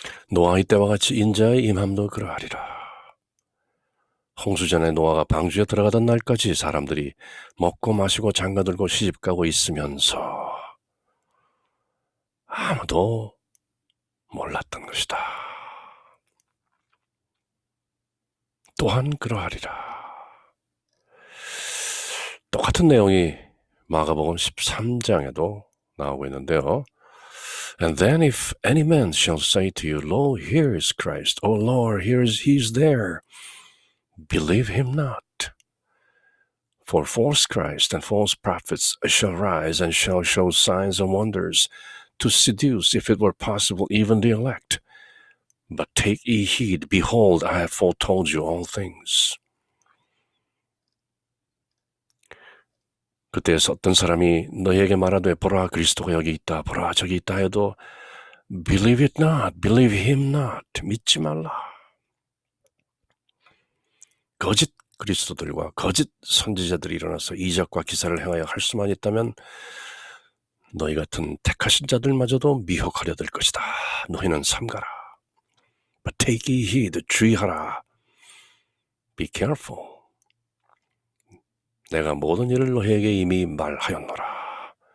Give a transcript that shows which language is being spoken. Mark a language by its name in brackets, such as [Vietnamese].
[Korean] 노아의 때와 같이 인자의 임함도 그러하리라. 홍수전에 노아가 방주에 들어가던 날까지 사람들이 먹고 마시고 장가들고 시집가고 있으면서 아무도 몰랐던 것이다. 또한 그러하리라. 똑같은 내용이 마가복음 13장에도 나오고 있는데요. [English] And then if any man shall say to you, Lo, here is Christ. O Lord, he is there. Believe him not. For false Christ and false prophets shall rise and shall show signs and wonders to seduce, if it were possible, even the elect. But take ye heed, behold, I have foretold you all things. [Korean] 그때 어떤 사람이 너희에게 말하되 보라 그리스도가 여기 있다 보라 저기 있다 해도 [English] believe it not, believe him not, [Korean] 믿지 말라. 거짓 그리스도들과 거짓 선지자들이 일어나서 이적과 기사를 행하여 할 수만 있다면 너희 같은 택하신 자들마저도 미혹하려 될 것이다. 너희는 삼가라. [English] But take ye heed, [Korean] 주의하라. [English] Be careful. [Korean] 내가 모든 일을 너희에게 이미 말하였노라.